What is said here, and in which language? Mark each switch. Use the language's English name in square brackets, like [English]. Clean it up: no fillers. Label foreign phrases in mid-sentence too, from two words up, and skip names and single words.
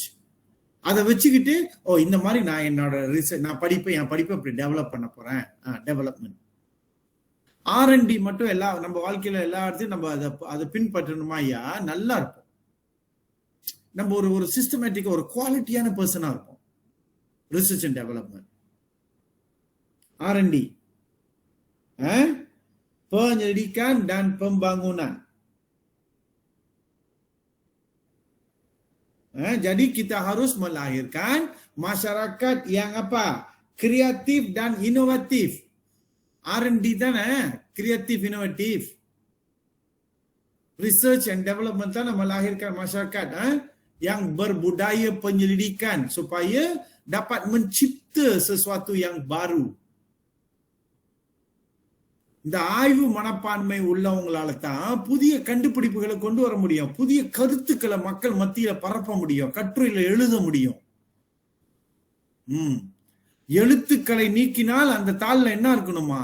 [Tamil] அதை வச்சுக்கிட்டு இந்த மாதிரி நான் என்னோட ரிசர்ச், நான் என் படிப்பை இப்படி டெவலப் பண்ண போறேன், டெவலப்மெண்ட். R&D மட்டும் நம்ம வாழ்க்கையில எல்லா இடத்தையும் நம்ம அதை பின்பற்றணுமா ஐயா? நல்லா இருக்கும். நம்ம ஒரு சிஸ்டமேட்டிக்கா ஒரு குவாலிட்டியான பர்சனா இருப்போம். [English] research and development, R&D. [Malay] Penyelidikan dan pembangunan. Jadi kita harus melahirkan masyarakat yang apa? Kreatif dan inovatif. R&D தானே, kreatif inovatif. [English] Research and development [Malay] தானே melahirkan masyarakat yang berbudaya penyelidikan supaya dapat mencipta sesuatu yang baru. [Tamil] இந்த ஆய்வு மனப்பான்மை உள்ளவங்களால தான் புதிய கண்டுபிடிப்புகளை கொண்டு வர முடியும், புதிய கருத்துக்களை மக்கள் மத்தியில பரப்ப முடியும், கட்டுரையில எழுத முடியும். எழுத்துக்களை நீக்கினால் அந்த தாள்ல என்ன இருக்கணுமா?